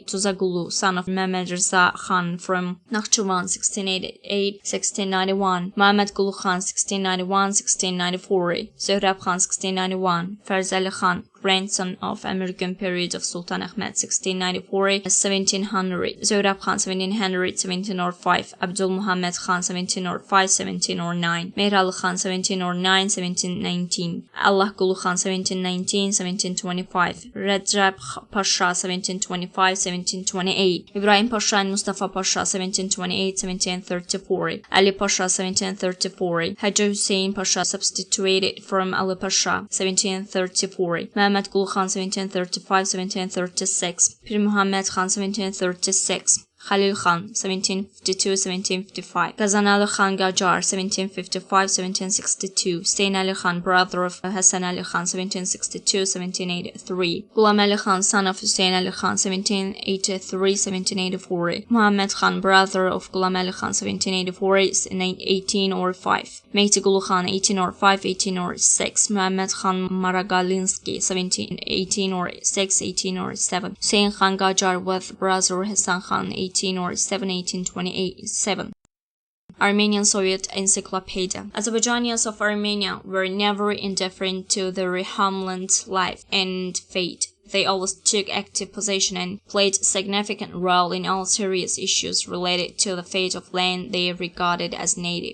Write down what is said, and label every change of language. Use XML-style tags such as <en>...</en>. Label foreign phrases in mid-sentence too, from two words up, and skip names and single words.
<en>Tuzagulu, son of Mehmed Reza Khan from Nakhchivan, 1688-1691. Muhammad Gulu Khan, 1691-1694. Zohrab Khan, 1691. Farzali Khan, grandson of American period of Sultan Ahmed, 1694-1700. Zohrab Khan, 1700-1705. Abdul Muhammad Khan, 1705-1709. Mehrali Khan, 1709-1719. Allah Gulu Khan, 1719-1725. Rajab Pasha, 1725-1728. Ibrahim Pasha and Mustafa Pasha, 1728-1734. Ali Pasha, 1734. Haji Hussein Pasha substituted from Ali Pasha, 1734. Mehmet Gul Khan, 1735-1736. Pir Muhammad Khan, 1736. Khalil Khan, 1752-1755. Ghazan Ali Khan Gajar, 1755-1762. Hussein Ali Khan, brother of Hassan Ali Khan, 1762-1783. Ghulam Ali Khan, son of Hussein Ali Khan, 1783-1784. Muhammad Khan, brother of Ghulam Ali Khan, 1784-1805. Mehdi Gulu Khan, 1805-1806. Muhammad Khan Maragalinsky, 1806-1807. Hussein Khan Gajar with brother Hassan Khan, 1807-1827. Armenian Soviet Encyclopedia. Azerbaijanians of Armenia were never indifferent to their homeland life and fate. They always took active position and played a significant role in all serious issues related to the fate of land they regarded as native.</en>